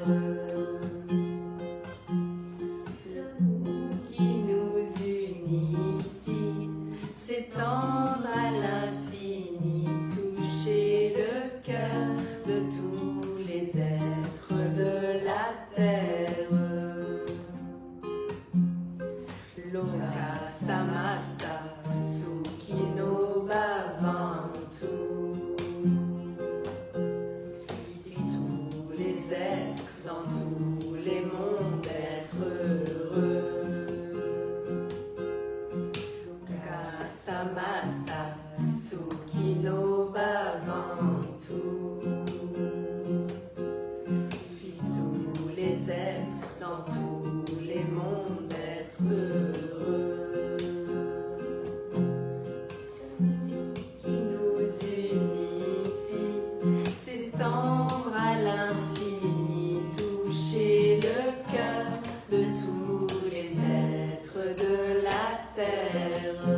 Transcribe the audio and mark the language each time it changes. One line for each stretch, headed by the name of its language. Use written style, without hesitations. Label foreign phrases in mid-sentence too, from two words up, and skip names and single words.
French: L'amour qui nous unit ici s'étendre à l'infini, toucher le cœur de tous les êtres de la terre.
Sanskrit: लोका समस्ता सुखिनो भवन्तु.
French: Si tous les êtres dans tous les mondes être heureux.
Sanskrit: लोका समस्ता सुखिनो भवन्तु.
French: Puissent tous les êtres dans tous les mondes être heureux. Qui nous unit ici s'étendre à l'infini, toucher le cœur de tous les êtres de la terre.